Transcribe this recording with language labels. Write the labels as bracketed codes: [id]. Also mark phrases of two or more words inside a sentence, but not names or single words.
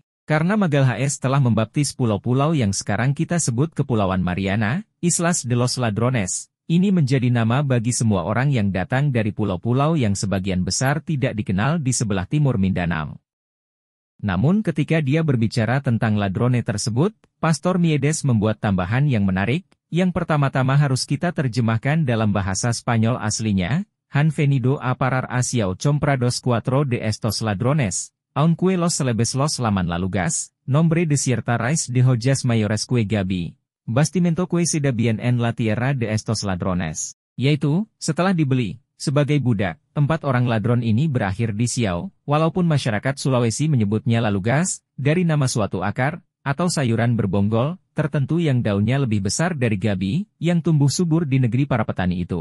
[id] Karena Magalhaes telah membaptis pulau-pulau yang sekarang kita sebut Kepulauan Mariana, Islas de los Ladrones, ini menjadi nama bagi semua orang yang datang dari pulau-pulau yang sebagian besar tidak dikenal di sebelah timur Mindanao. Namun ketika dia berbicara tentang ladrone tersebut, Pastor Miedes membuat tambahan yang menarik, yang pertama-tama harus kita terjemahkan dalam bahasa Spanyol aslinya. [es] Han venido a parar a Siau comprados cuatro de estos ladrones, aunque los celebes los laman lalugas, nombre de cierta raíz de hojas mayores que Gabi, bastimento que se da bien en la tierra de estos ladrones. [id] Yaitu, setelah dibeli, sebagai budak, 4 orang ladron ini berakhir di Siau, walaupun masyarakat Sulawesi menyebutnya lalugas, dari nama suatu akar, atau sayuran berbonggol, tertentu yang daunnya lebih besar dari gabi, yang tumbuh subur di negeri para petani itu.